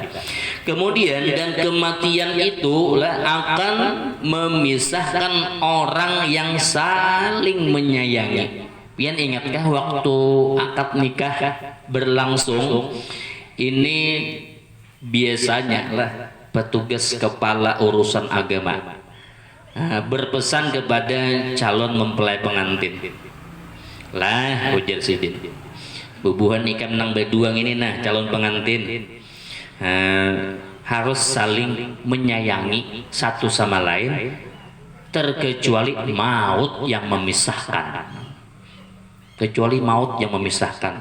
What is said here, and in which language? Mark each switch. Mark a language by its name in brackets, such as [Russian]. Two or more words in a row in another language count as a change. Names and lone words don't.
[Indonesian] Kemudian dan kematian itu lah akan memisahkan orang yang saling menyayangi. Pian ingatkah waktu akad nikah berlangsung ini biasanya lah petugas kepala urusan agama berpesan kepada calon mempelai pengantin lah [Banjar] ujar sidin bubuhan ikam nang beduang ini nah [Indonesian] calon pengantin harus saling menyayangi satu sama lain terkecuali maut yang memisahkan, kecuali maut yang memisahkan.